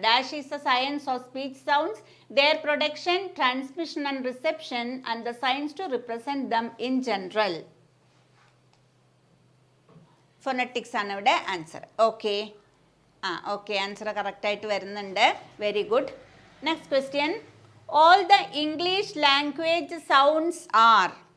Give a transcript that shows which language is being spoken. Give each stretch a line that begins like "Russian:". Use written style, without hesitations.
English: Dash is the science of speech sounds, their production, transmission and reception and the science to represent them in general.
Malayalam: phonetics ആണ് ഇവിടെ answer. Okay, okay, answer കറക്റ്റായിട്ട് വരുന്നുണ്ട്.
English: Very good. Next question, all the English language sounds are.